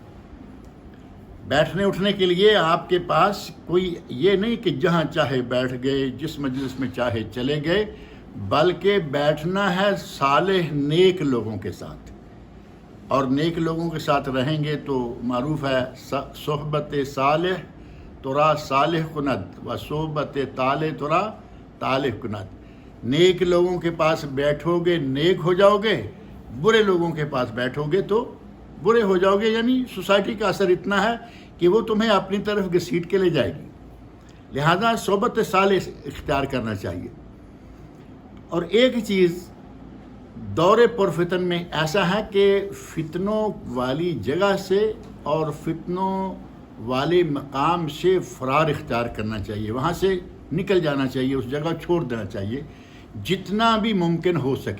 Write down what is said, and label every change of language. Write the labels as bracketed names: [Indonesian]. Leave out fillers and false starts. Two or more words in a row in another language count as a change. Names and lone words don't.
[Urdu] بیٹھنے اٹھنے کے لیے آپ کے پاس کوئی یہ نہیں کہ جہاں چاہے بیٹھ گئے، جس مجلس میں چاہے چلے گئے، بلکہ بیٹھنا ہے صالح نیک لوگوں کے ساتھ، اور نیک لوگوں کے ساتھ رہیں گے تو معروف ہے [Persian] صحبت صالح ترا صالح کند و صحبت طالح ترا طالح کند۔ [Urdu] نیک لوگوں کے پاس بیٹھو گے نیک ہو جاؤ گے، برے لوگوں کے پاس بیٹھو گے تو برے ہو جاؤ گے، یعنی سوسائٹی کا اثر اتنا ہے کہ وہ تمہیں اپنی طرف گھسیٹ کے لے جائے گی، لہذا صحبت صالح اختیار کرنا چاہیے۔ اور ایک چیز دور پرفتن میں ایسا ہے کہ فتنوں والی جگہ سے اور فتنوں والے مقام سے فرار اختیار کرنا چاہیے، وہاں سے نکل جانا چاہیے، اس جگہ چھوڑ دینا چاہیے جتنا بھی ممکن ہو سکے۔